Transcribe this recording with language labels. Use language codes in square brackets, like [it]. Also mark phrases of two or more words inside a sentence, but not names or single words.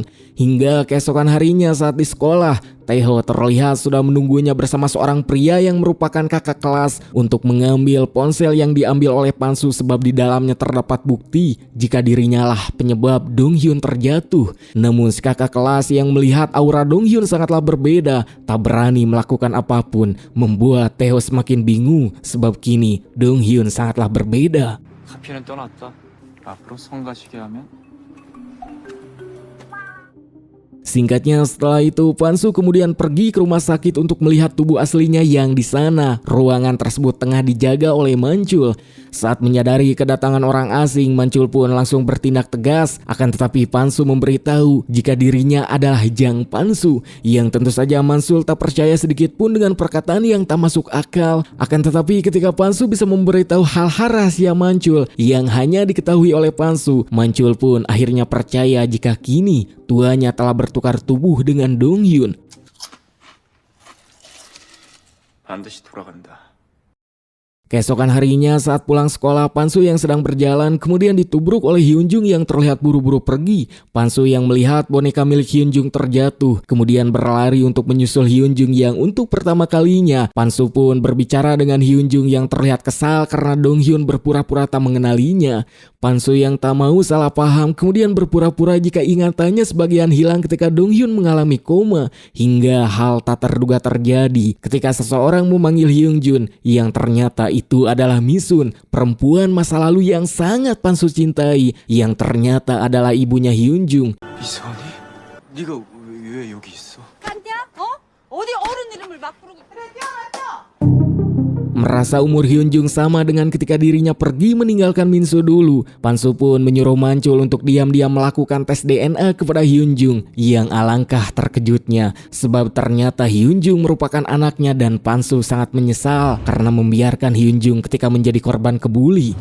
[id] Hingga keesokan harinya saat di sekolah, Taeho terlihat sudah menunggunya bersama seorang pria yang merupakan kakak kelas untuk mengambil ponsel yang diambil oleh Pansu sebab di dalamnya terdapat bukti jika dirinya lah penyebab Donghyun terjatuh. Namun si kakak kelas yang melihat aura Donghyun sangatlah berbeda, tak berani melakukan apapun, membuat Taeho semakin bingung sebab kini Donghyun sangatlah berbeda. [ko] 카피는 떠났다. 앞으로 성가시게 하면 [id] Singkatnya setelah itu Pansu kemudian pergi ke rumah sakit untuk melihat tubuh aslinya yang di sana. Ruangan tersebut tengah dijaga oleh Manchul. Saat menyadari kedatangan orang asing, Manchul pun langsung bertindak tegas. Akan tetapi Pansu memberitahu jika dirinya adalah Jang Pansu, yang tentu saja Manchul tak percaya sedikit pun dengan perkataan yang tak masuk akal. Akan tetapi ketika Pansu bisa memberitahu hal-hal rahasia Manchul yang hanya diketahui oleh Pansu, Manchul pun akhirnya percaya jika kini tuanya telah bertukar tubuh dengan Donghyun. [ko] 반드시 돌아간다. [id] Keesokan harinya saat pulang sekolah, Pansu yang sedang berjalan kemudian ditubruk oleh Hyunjung yang terlihat buru-buru pergi. Pansu yang melihat boneka milik Hyunjung terjatuh kemudian berlari untuk menyusul Hyunjung yang untuk pertama kalinya. Pansu pun berbicara dengan Hyunjung yang terlihat kesal karena Donghyun berpura-pura tak mengenalinya. Pansu yang tak mau salah paham kemudian berpura-pura jika ingatannya sebagian hilang ketika Donghyun mengalami koma. Hingga hal tak terduga terjadi ketika seseorang memanggil Hyunjun yang ternyata itu adalah Misun, perempuan masa lalu yang sangat Pansu cintai, yang ternyata adalah ibunya Hyunjung. [ko] 이선이? 네가 왜 여기 있어? 갔냐? 어? 어디 어른 이름을 막 부르고 그래 뛰어났어. [id] Merasa umur Hyunjung sama dengan ketika dirinya pergi meninggalkan Minso dulu, Pansu pun menyuruh Mancul untuk diam-diam melakukan tes DNA kepada Hyunjung. Yang alangkah terkejutnya, sebab ternyata Hyunjung merupakan anaknya dan Pansu sangat menyesal karena membiarkan Hyunjung ketika menjadi korban kebuli.